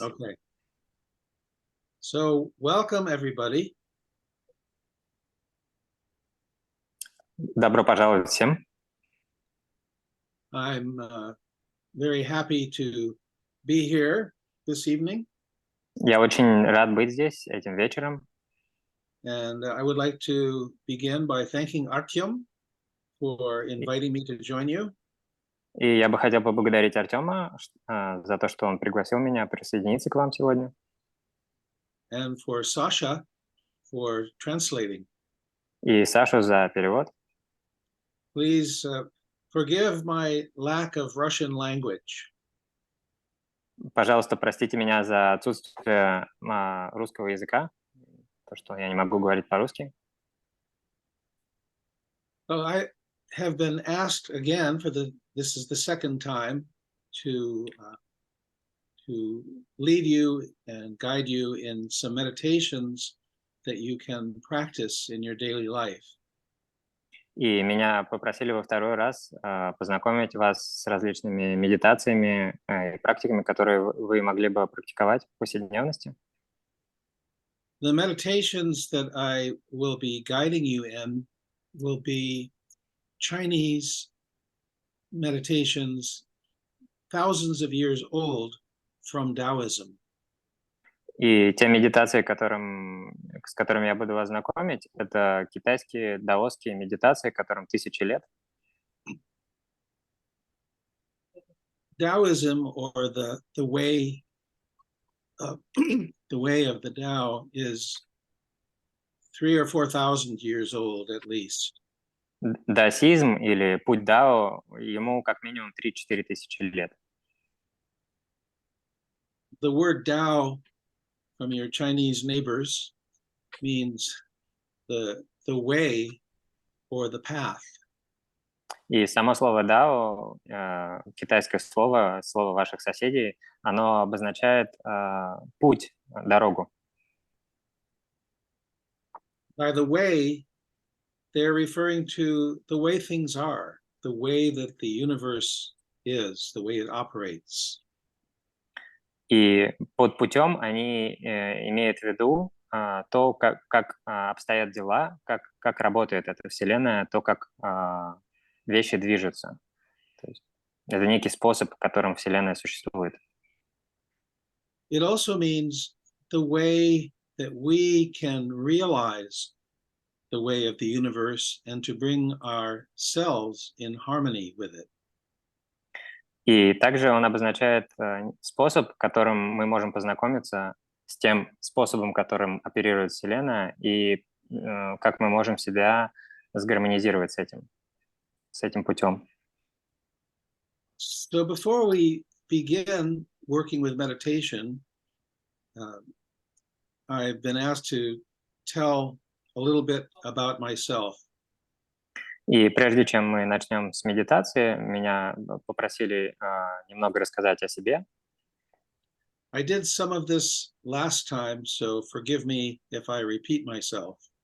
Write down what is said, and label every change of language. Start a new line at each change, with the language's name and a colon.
English: Okay. So welcome, everybody.
Russian: Добро пожаловать всем.
English: I'm very happy to be here this evening.
Russian: Я очень рад быть здесь этим вечером.
English: And I would like to begin by thanking Artyom for inviting me to join you.
Russian: И я бы хотел поблагодарить Артема за то, что он пригласил меня присоединиться к вам сегодня.
English: And for Sasha for translating.
Russian: И Сашу за перевод.
English: Please forgive my lack of Russian language.
Russian: Пожалуйста, простите меня за отсутствие русского языка, то, что я не могу говорить по-русски.
English: So I have been asked again this is the second time to lead you and guide you in some meditations that you can practice in your daily life.
Russian: И меня попросили во второй раз познакомить вас с различными медитациями и практиками, которые вы могли бы практиковать в повседневности.
English: The meditations that I will be guiding you in will be Chinese meditations thousands of years old from Taoism.
Russian: И те медитации, с которыми я буду вас знакомить, это китайские даосские медитации, которым 1000 лет.
English: Taoism, or the way the way of the Tao, is 3,000 or 4,000 years old at least.
Russian: Даосизм или путь Дао, ему как минимум 3-4 тысячи лет.
English: The word Tao from your Chinese neighbors means the way or the path.
Russian: И само слово «дао», китайское слово ваших соседей, оно обозначает путь, дорогу.
English: By the way, they're referring to the way things are, the way that the universe is, the way it operates.
Russian: И под путем они имеют в виду то, как обстоят дела, как работает эта Вселенная, то, как вещи движутся. То есть это некий способ, которым Вселенная существует.
English: It also means the way that we can realize the way of the universe and to bring ourselves in harmony with it.
Russian: И также он обозначает способ, которым мы можем познакомиться с тем способом, которым оперирует Вселенная, и как мы можем себя сгармонизировать с этим путем.
English: So before we begin working with meditation, I've been asked to tell a little bit about myself.
Russian: И прежде чем мы начнем с медитации, меня попросили немного рассказать о себе.
English: I did some of this last time, so forgive me if I repeat myself.